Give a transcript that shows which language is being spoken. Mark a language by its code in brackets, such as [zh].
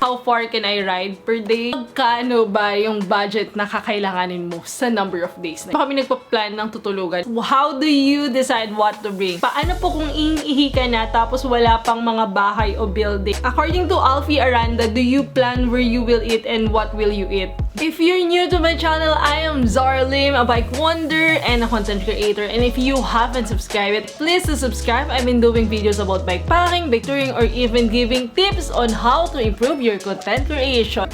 [en] How far can I ride per day? [tl] Magkano ba yung budget na kakailanganin mo sa number of days na? Kami nagpa-plan ng tutulugan. [en] How do you decide what to bring? [tl] Paano po kung iihi ka na tapos wala pang mga bahay o building? [en] According to Alfie Aranda, do you plan where you will eat and what will you eat? If you're new to my channel, I am Zara Lim, a bike wonder and a content creator. And if you haven't subscribed yet, please subscribe. I've been doing videos about bike packing, bike touring, or even giving tips on how to improve your content creation.